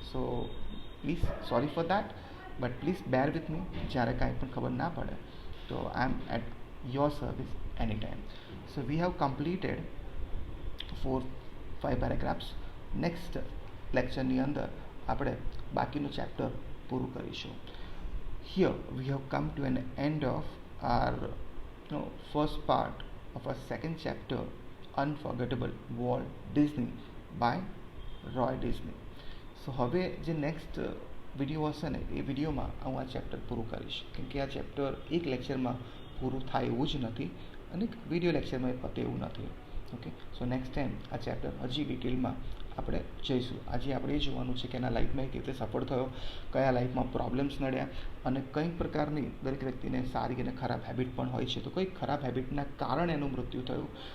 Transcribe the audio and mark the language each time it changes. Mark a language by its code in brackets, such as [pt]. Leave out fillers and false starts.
[en] So please sorry for that, but please bear with me. [gu] જ્યારે કાંઈ પણ ખબર ના પડે તો [en] I am at your service any time. So we have completed 4-5 paragraphs. [gu] Next લેક્ચરની અંદર આપણે બાકીનું ચેપ્ટર પૂરું કરીશું. [en] Here we have come to an end of our first part of our second chapter, Unforgettable Walt Disney by Roy Disney. [gu] સો હવે જે next video હશે ને એ વિડીયોમાં હું આ ચેપ્ટર પૂરું કરીશ, કેમ કે આ ચેપ્ટર એક લેક્ચરમાં પૂરું થાય એવું જ નથી અને વિડીયો લેક્ચરમાં એ પતે એવું નથી. ઓકે, સો નેક્સ્ટ ટાઈમ આ ચેપ્ટર હજી ડિટેલમાં આપણે જઈશું. આજે આપણે એ જોવાનું છે કે એના લાઈફમાં કેવી રીતે સફળ થયો, કયા લાઈફમાં પ્રોબ્લેમ્સ નડ્યા અને કઈ પ્રકારની દરેક વ્યક્તિને સારી અને ખરાબ હેબિટ પણ હોય છે. તો કઈ ખરાબ હેબિટના કારણે એનું મૃત્યુ થયું.